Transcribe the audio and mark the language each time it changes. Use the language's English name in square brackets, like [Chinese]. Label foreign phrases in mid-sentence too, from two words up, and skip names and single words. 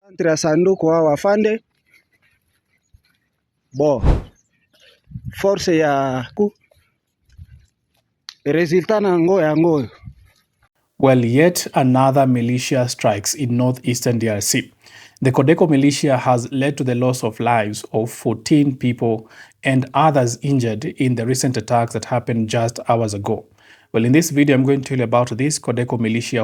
[English] Tra sanduku wa wafande bo force ya ku resultana ngoyo. Well, yet another militia strikes in northeastern DRC. The CODECO militia has led to the loss of lives of 14 people and others injured in the recent attacks that happened just hours ago. Well, in this video, I'm going to tell you about this CODECO militia.